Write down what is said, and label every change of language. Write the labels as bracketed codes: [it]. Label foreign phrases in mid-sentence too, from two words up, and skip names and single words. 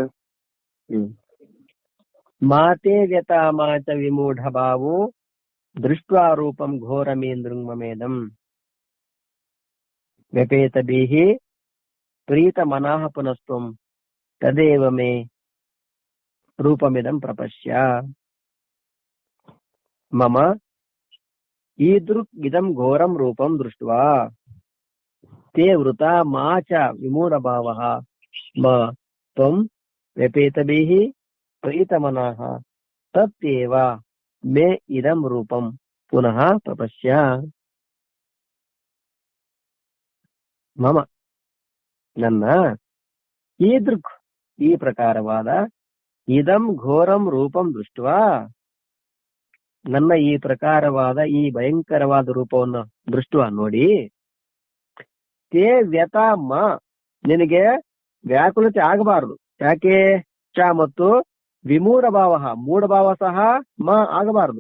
[sa] ಮಾತೆ ವ್ಯತಾ ಮಾಚ ವಿಮೂಢ ಭಾವೋ ದೃಷ್ಟ್ವಾ ರೂಪಂ ಘೋರಮೇಂದೃಂಗಮೇದಂ ವ್ಯಪೇತ ಬೀಹಿ ಪ್ರೀತ ಮನಃ ಪುನಸ್ತ್ವಂ ತದೇವ ಮೇ ರೂಪಮಿದಂ ಪ್ರಪಶ್ಯ. ಮಮ ಈದೃಕ್ ಇದಂ ಘೋರಂ ರೂಪಂ ದೃಷ್ಟ್ವಾ ತೇ ವೃತಾ ಮಾಚ ವಿಮೂಢ ಭಾವಃ ಮ ತ್ವಂ ವ್ಯಪೇತಭಿಃ ಪ್ರೀತಮನಃ ತತ್ತೇವ ಮೇ ಇದಂ ರೂಪಂ ಪುನಃ ಪ್ರಪಶ್ಯ. [kn] ಮಮ ನನ್ನ ಈದೃಕ್ ಈ ಪ್ರಕಾರವಾದ [sa] ಇದಂ ಘೋರಂ ರೂಪಂ ದೃಷ್ಟ್ವಾ [kn] ನನ್ನ ಈ ಪ್ರಕಾರವಾದ ಈ ಭಯಂಕರವಾದ ರೂಪವನ್ನು ದೃಷ್ಟ್ವಾ ನೋಡಿ, [sa] ತೇ ವ್ಯತಾ ಮ [kn] ನಿನಗೆ ವ್ಯಾಕುಲತೆ ಆಗಬಾರದು. ಯಾಕೆ? ಚ ಮತ್ತು [sa] ವಿಮೂಢ ಭಾವ ಮೂಢ ಭಾವ [kn] ಸಹ ಮ ಆಗಬಾರದು.